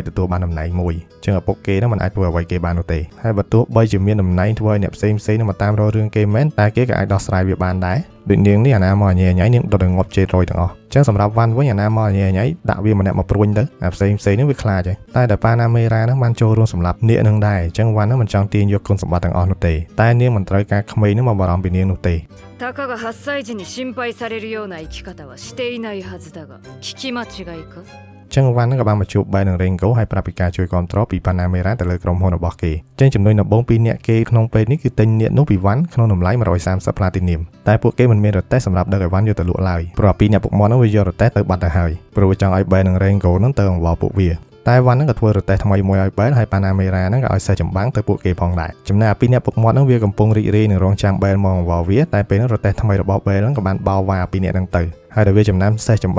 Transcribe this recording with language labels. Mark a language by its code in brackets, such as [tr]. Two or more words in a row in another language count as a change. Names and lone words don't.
[km] ទទួលបានតំណែងមួយអញ្ចឹងឪពុកគេនឹងមិនអាចធ្វើអ្វីគេបាននោះទេហើយបើទោះបីជាមានតំណែងធ្វើឲ្យអ្នកផ្សេងនឹងមកតាមរករឿងគេមែនតែគេក៏អាចដោះស្រាយវាបានដែរដូចនាងនេះអាណាមកញ៉ៃញ៉ៃនាងដុតឲ្យងាប់ជេររយទាំងអស់អញ្ចឹងសម្រាប់វ៉ាន់វិញអាណាមកញ៉ៃញ៉ៃដាក់វាម្នាក់មកព្រួញទៅអាផ្សេងនេះវាខ្លាចហើយតែតែប៉ាណាមេរ៉ានឹងបានចូលរួមសម្រាប់នាគនឹងដែរអញ្ចឹងវ៉ាន់នឹងមិនចង់ទាញយកគុណសម្បត្តិទាំងអស់នោះទេតែនាងមិនត្រូវការក្មេងនឹងមកបារម្ភពីនាងនោះទេ [ja] たかが8歳児に心配されるような生き方はしていないはずだが聞き間違いか [km] ចឹងវ៉ាន់នឹងក៏បានមកជួប Bell និង Rango ហើយប្រាប់ពីការជួយគ្រប់គ្រងពីប៉ាណាមេរ៉ាទៅលើក្រុមហ៊ុនរបស់គេចឹងចំណុចដំបូងពីអ្នកគេក្នុងពេលនេះគឺទិញនាគនោះពីវ៉ាន់ក្នុងតម្លៃ130 Platinum តែពួកគេមិនមានរទេះសម្រាប់ដឹកឲ្យវ៉ាន់យកទៅលក់ឡើយព្រោះពីអ្នកពុកមាត់នោះវាយករទេះទៅបាត់ទៅហើយព្រោះចង់ឲ្យ Bell និង Rango នឹងទៅអង្វរពួកវាតែវ៉ាន់ហ្នឹងក៏ធ្វើរទេះថ្មីមួយឲ្យ Bell ហើយប៉ាណាមេរ៉ាហ្នឹងក៏ឲ្យសេះចម្បាំងទៅពួកគេផងដែរចំណែកពីអ្នកពុកមាត់ហ្នឹងវាកំពុងរីករាយនឹងរងចាំ Bell មកអង្វរវាតែពេលហ្នឹងរទេះថ្មីរបស់ Bell ហ្នឹងក៏បានបោវ៉ាពីអ្នកហ្នឹងទៅហើយដល់វាចំណាំសេះចម្បាំ